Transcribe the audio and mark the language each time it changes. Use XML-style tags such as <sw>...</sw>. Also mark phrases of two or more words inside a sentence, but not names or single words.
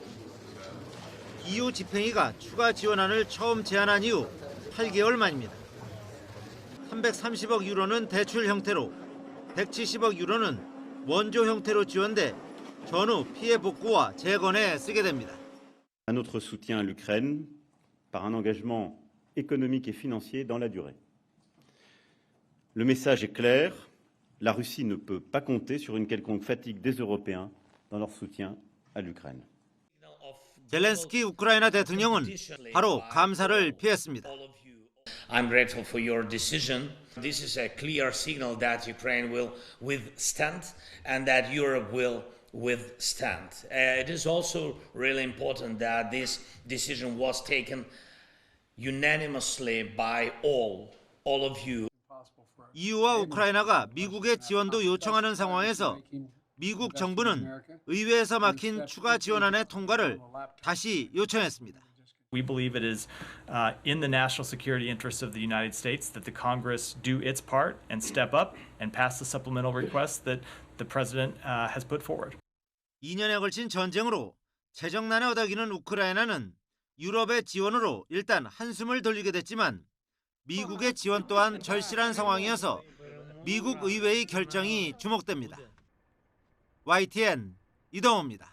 <ko>EU 집행위가 추가 지원안을 처음 제안한 이후 8개월 만입니다. 330억 유로는 대출 형태로, 170억 유로는 원조 형태로 지원돼 전후 피해 복구와 재건에 쓰게 됩니다.</ko> <fr>Un autre soutien à l'Ukraine par un engagement économique et financier dans la durée. Le message est clair, la Russie ne peut pas compter sur une quelconque fatigue des Européens dans leur soutien à l'Ukraine.</fr> <ko>젤렌스키 우크라이나 대통령은 바로 감사를 피했습니다.</ko> <en>I'm grateful for your decision. This is a clear signal that Ukraine will withstand and that Europe will withstand. It is also really important that this decision was taken unanimously by all of you.</en> <ko>EU와 우크라이나가 미국의 지원도 요청하는 상황에서 미국 정부는 의회에서 막힌 추가 지원안의 통과를 다시 요청했습니다.</ko> <en>We believe it is in the national security interests of the United States that the Congress do its part and step up and pass the supplemental request that the President has put forward.</en> <ko>2년에 걸친 전쟁으로 재정난에 허덕이는 우크라이나는 유럽의 지원으로 일단 한숨을 돌리게 됐지만 미국의 지원 또한 절실한 상황이어서 미국 의회의 결정이 주목됩니다. YTN 이동호입니다.</ko>